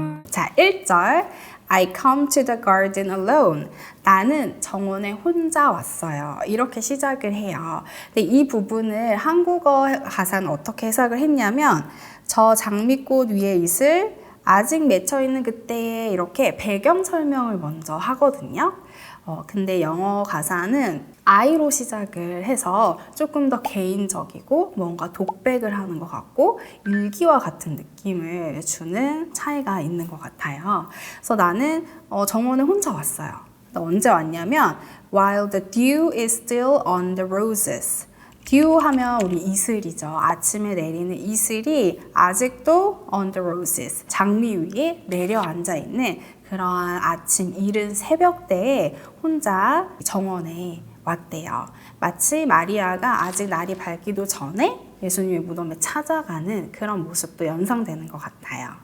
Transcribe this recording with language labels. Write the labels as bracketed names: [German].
[Korean] 자, 1절 [English] I come to the garden alone. [Korean] 나는 정원에 혼자 왔어요. 이렇게 시작을 해요. 근데 이 부분을 한국어 가사는 어떻게 해석을 했냐면 저 장미꽃 위에 이슬 아직 맺혀있는 그때에 이렇게 배경 설명을 먼저 하거든요. 근데 영어 가사는 I로 시작을 해서 조금 더 개인적이고 뭔가 독백을 하는 것 같고 일기와 같은 느낌을 주는 차이가 있는 것 같아요. 그래서 나는 정원에 혼자 왔어요. 언제 왔냐면 [English] While the dew is still on the roses. [Korean] dew 하면 우리 이슬이죠. 아침에 내리는 이슬이 아직도 [English] on the roses, [Korean] 장미 위에 내려앉아 있는 그러한 아침 이른 새벽대에 혼자 정원에 왔대요. 마치 마리아가 아직 날이 밝기도 전에 예수님의 무덤에 찾아가는 그런 모습도 연상되는 것 같아요.